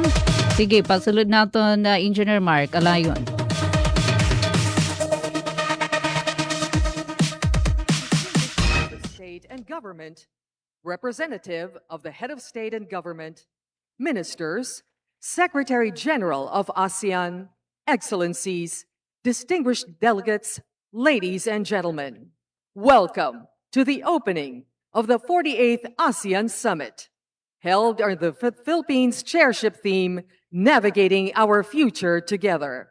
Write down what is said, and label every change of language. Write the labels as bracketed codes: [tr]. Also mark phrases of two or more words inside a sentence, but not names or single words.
[war] Sige, pagsulod naton na Engineer Mark, alayon. [en] State and government, representative of the head of state and government, ministers, Secretary General of ASEAN, excellencies, distinguished delegates, ladies and gentlemen, welcome to the opening of the 48th ASEAN Summit, held under the Philippines chairship theme, Navigating Our Future Together.